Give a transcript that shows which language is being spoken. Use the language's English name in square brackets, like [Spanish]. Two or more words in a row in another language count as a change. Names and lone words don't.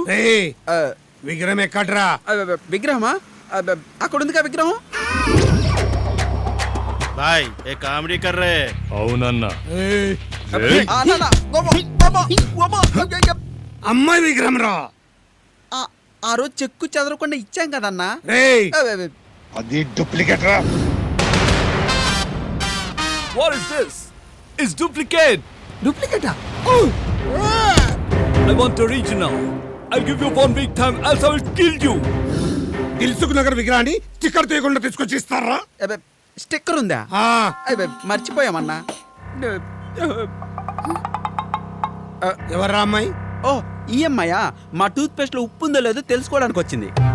[Telugu] విగ్రహం ఎక్కడ్రా? విగ్రహమా? అక్కడ ఉందిగా విగ్రహం. [Hindi] भाई ये कॉमेडी कर रहे। [Telugu] అవునన్నా. అమ్మాయి విగ్రహం రా. ఆ రోజు చెక్కు చెదరకుండా ఇచ్చాం కదన్నా. అది డూప్లికేట్ రా. [English] What is this? It's duplicate. [Telugu] డూప్లికేటా? [English] I want original. I'll give you 1 week time else I will kill you. [Telugu] దిల్సుఖ్ నగర్ విగ్రహాన్ని స్టిక్కర్ తీయకుండా తీసుకొచ్చి ఇస్తారా? స్టిక్కర్ ఉందా? మర్చిపోయామన్నా. ఎవర్రా అమ్మాయి? ఓ ఈ అమ్మాయా? మా టూత్ పేస్ట్ లో ఉప్పు ఉందో లేదో తెలుసుకోవడానికి వచ్చింది.